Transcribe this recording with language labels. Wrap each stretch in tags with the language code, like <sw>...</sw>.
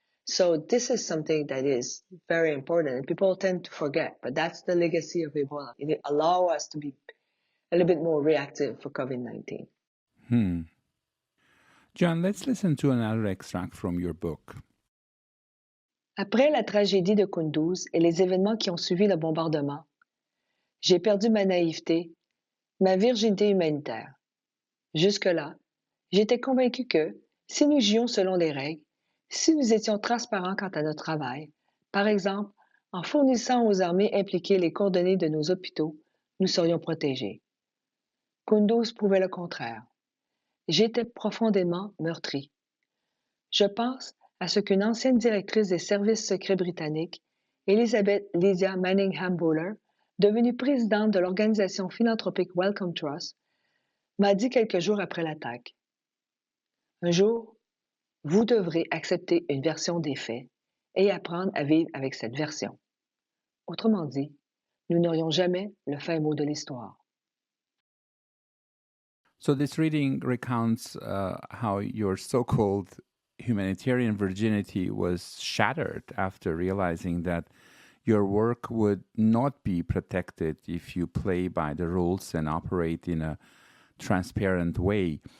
<en>So this is something that is very important and people tend to forget, but that's the legacy of Ebola. It allows us to be a little bit more reactive for COVID-19. John, let's listen to another extract from your book.</en> <fr>Après la tragédie de Kunduz et les événements qui ont suivi le bombardement, j'ai perdu ma naïveté, ma virginité humanitaire. Jusque-là, j'étais convaincu que, si nous jouions selon les règles, si nous étions transparents quant à notre travail, par exemple, en fournissant aux armées impliquées les coordonnées de nos hôpitaux, nous serions protégés. Kunduz prouvait le contraire. J'étais profondément meurtri. Je pense à ce qu'une ancienne directrice des services secrets britanniques, Elizabeth Lydia Manningham-Buller, devenue présidente de l'organisation philanthropique Wellcome Trust, m'a dit quelques jours après l'attaque. Un jour, vous devrez accepter une version des faits et apprendre à vivre avec cette version. Autrement dit, nous n'aurions jamais le fin mot de l'histoire.</fr> <en>So this reading recounts how your so-called humanitarian virginity was shattered after realizing that your work would not be protected if you play by the rules and operate in a transparent way.</en>